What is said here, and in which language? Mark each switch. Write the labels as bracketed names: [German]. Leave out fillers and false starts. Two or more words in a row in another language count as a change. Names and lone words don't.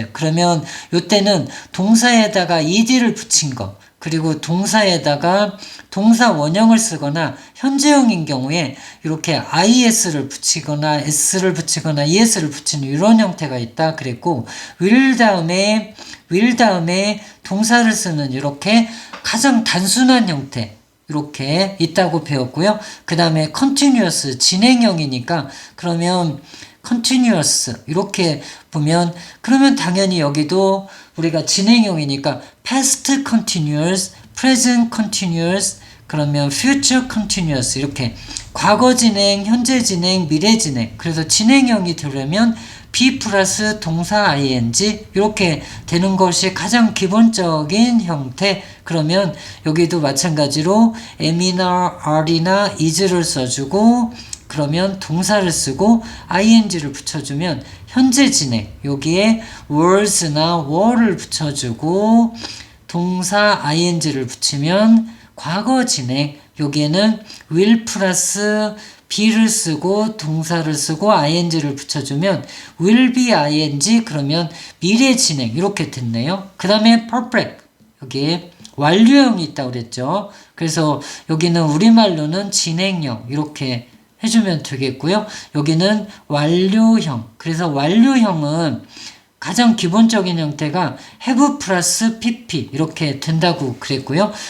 [Korean] 그러면 요때는 동사에다가 ed를 붙인 거 그리고 동사에다가 동사 원형을 쓰거나 현재형인 경우에 이렇게 is를 붙이거나 s를 붙이거나 es를 붙이는 이런 형태가 있다 그랬고 will 다음에 동사를 쓰는 이렇게 가장 단순한 형태 이렇게 있다고 배웠고요. 그 다음에 continuous 진행형이니까 그러면 continuous 이렇게 보면 그러면 당연히 여기도 우리가 진행형이니까 [English] past continuous, present continuous [Korean] 그러면 [English] future continuous [Korean] 이렇게 과거 진행, 현재 진행, 미래 진행 그래서 진행형이 되려면 be 플러스 동사 ing 이렇게 되는 것이 가장 기본적인 형태. 그러면 여기도 마찬가지로 am이나 are이나 is를 써주고 그러면 동사를 쓰고 ing를 붙여주면 현재 진행 여기에 weres나 were를 붙여주고 동사 ing를 붙이면 과거 진행 여기에는 will 플러스 be를 쓰고 동사를 쓰고 ing를 붙여주면 [English] will be ing [Korean] 그러면 미래 진행 이렇게 됐네요. 그 다음에 perfect 여기에 완료형이 있다고 그랬죠. 그래서 여기는 우리말로는 진행형 이렇게 해주면 되겠고요. 여기는 완료형 그래서 완료형은 가장 기본적인 형태가 have 플러스 pp 이렇게 된다고 그랬고요.